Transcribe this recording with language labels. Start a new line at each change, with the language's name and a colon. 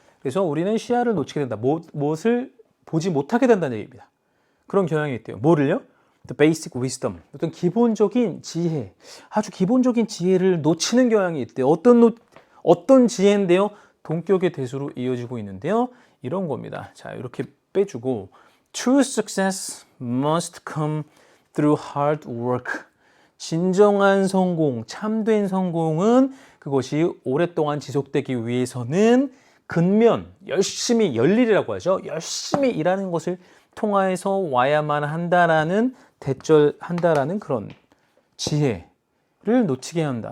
Korean: 그래서 우리는 시야를 놓치게 된다. 무엇을 보지 못하게 된다는 얘기입니다. 그런 경향이 있대요. 뭐를요?
English: The basic wisdom.
Korean: 어떤 기본적인 지혜, 아주 기본적인 지혜를 놓치는 경향이 있대요. 어떤 지혜인데요? 동격의 대수로 이어지고 있는데요. 이런 겁니다. 자, 이렇게 빼주고
English: True success must come through hard work.
Korean: 진정한 성공, 참된 성공은 그것이 오랫동안 지속되기 위해서는 근면, 열심히, 열일이라고 하죠. 열심히 일하는 것을 통해서 와야만 한다라는 대절한다라는 그런 지혜를 놓치게 한다.